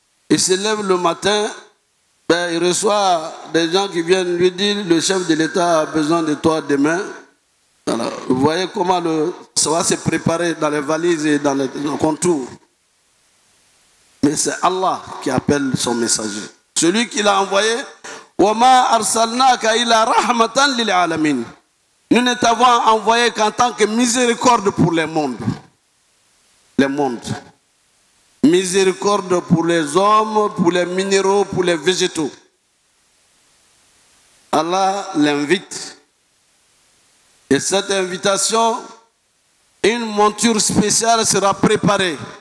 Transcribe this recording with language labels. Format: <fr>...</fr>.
<fr>Il se lève le matin, il reçoit des gens qui viennent lui dire le chef de l'État a besoin de toi demain. Alors, vous voyez comment ça va se préparer dans les valises et dans les contours. Mais c'est Allah qui appelle son messager. Celui qui l'a envoyé,</fr> <ar>وَمَا أَرْسَلْنَاكَ إِلَّا رَحْمَةً لِلْعَالَمِينَ.</ar> <fr>Nous ne t'avons envoyé qu'en tant que miséricorde pour les mondes. Les mondes. Miséricorde pour les hommes, pour les minéraux, pour les végétaux. Allah l'invite. Et cette invitation, une monture spéciale sera préparée.</fr>